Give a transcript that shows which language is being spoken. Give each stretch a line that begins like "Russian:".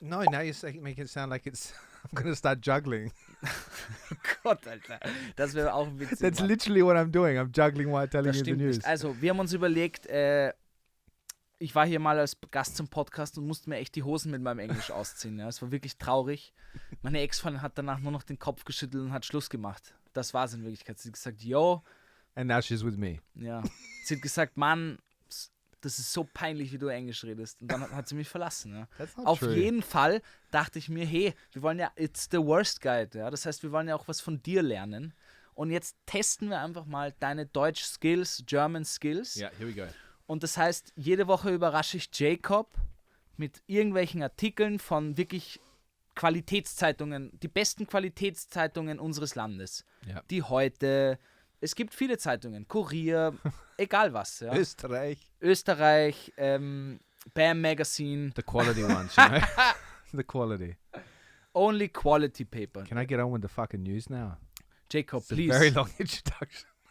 English: No, now you make it sound like it's... I'm going to start juggling.
German: Gott, Alter. Das wäre auch witzig.
English: That's literally what I'm doing. I'm juggling while telling you the news.
German: Nicht. Also, wir haben uns überlegt, ich war hier mal als Gast zum Podcast und musste mir echt die Hosen mit meinem Englisch ausziehen. Ja. Es war wirklich traurig. Meine Ex-Freundin hat danach nur noch den Kopf geschüttelt und hat Schluss gemacht. Das war es in Wirklichkeit. Sie hat gesagt, yo.
English: And now she's with me.
German: Ja. Sie hat gesagt, Mann, das ist so peinlich, wie du Englisch redest. Und dann hat sie mich verlassen. Ja. Auf jeden Fall dachte ich mir, hey, wir wollen ja,
English: it's the worst guide.
German: Ja. Das heißt, wir wollen ja auch was von dir lernen. Und jetzt testen wir einfach mal deine Deutsch-Skills, German-Skills. Yeah, here we go. Und das heißt, jede Woche überrasche ich Jacob mit irgendwelchen Artikeln von wirklich Qualitätszeitungen, die besten Qualitätszeitungen unseres Landes. Ja. Die Heute, es gibt viele Zeitungen, Kurier, egal was. Ja. Österreich, BAM Magazine.
English: The quality ones, you know? The quality. Only quality paper. Can I get on with the fucking news now? Jacob, It's please. a very long introduction.